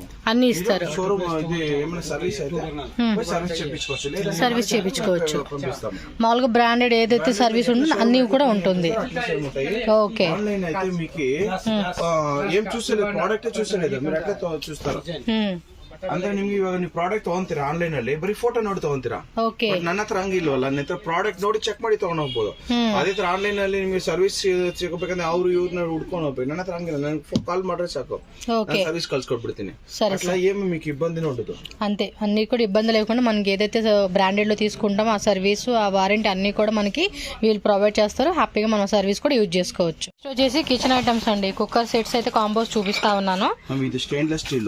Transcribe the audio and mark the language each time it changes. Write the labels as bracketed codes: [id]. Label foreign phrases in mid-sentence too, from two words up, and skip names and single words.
[te] అన్ని ఇస్తారు. షోరూమ్ ఏమైనా సర్వీస్ అయితే సర్వీస్ చేయించుకోవచ్చు. మామూలుగా బ్రాండెడ్ ఏదైతే సర్వీస్ ఉంటుందో అన్ని కూడా ఉంటుంది. ఓకే. ఆన్లైన్ అయితే మీకు ఏం చూసలేదు, ప్రోడక్ట్ చూసలేదు, మీరు ఎట్లా చూస్తారు [kn] ಅಂದ್ರೆ ನಿಮ್ಗೆ ಇವಾಗ ನೀವು ಪ್ರಾಡಕ್ಟ್ ತಗೊಂತೀರಾ ಆನ್ಲೈನ್ ಅಲ್ಲಿ ಬರೀ ಫೋಟೋ ನೋಡಿ ತಗೊಂತೀರಾ. ನನ್ನ ಹತ್ರ ಹಂಗಿಲ್ವಲ್ಲ, ನನ್ನ ಹತ್ರ ಪ್ರಾಡಕ್ಟ್ ನೋಡಿ ಚೆಕ್ ಮಾಡಿ ತಗೊಂಡ್ ಹೋಗ್ಬೋದು. ಅದೇ ತರ ಆನ್ಲೈನ್ ಅಲ್ಲಿ ನಿಮ್ಗೆ ಸರ್ವಿಸ್ ಸಿಗಬೇಕಂದ್ರೆ ಅವ್ರು ಇವ್ರನ್ನ ಹುಡ್ಕೊಂಡು ಹೋಗ್ಬೇಕು. ನನ್ನ ಹತ್ರ ಹಂಗಿಲ್ಲ, ನನಗೆ ಕಾಲ್ ಮಾಡ್ರೆ ಸಾಕು, ಸರ್ವಿಸ್ కల్సుకొట్బిడుతుంది. [te] అట్లా ఏమి మీకు ఇబ్బంది ఉండదు. అంతే, అన్ని కూడా ఇబ్బంది లేకుండా మనకి ఏదైతే బ్రాండెడ్ లో తీసుకుంటామో ఆ సర్వీస్ ఆ వారంటీ అన్ని కూడా మనకి వీళ్ళు ప్రొవైడ్ చేస్తారు. హ్యాపీగా మనం సర్వీస్ కూడా యూజ్ చేసుకోవచ్చు. వచ్చేసి కిచెన్ ఐటమ్స్ అండి. కుక్కర్ సెట్స్ అయితే కాంబోస్ చూపిస్తా ఉన్నాను. ఇది స్టెయిన్లెస్ స్టీల్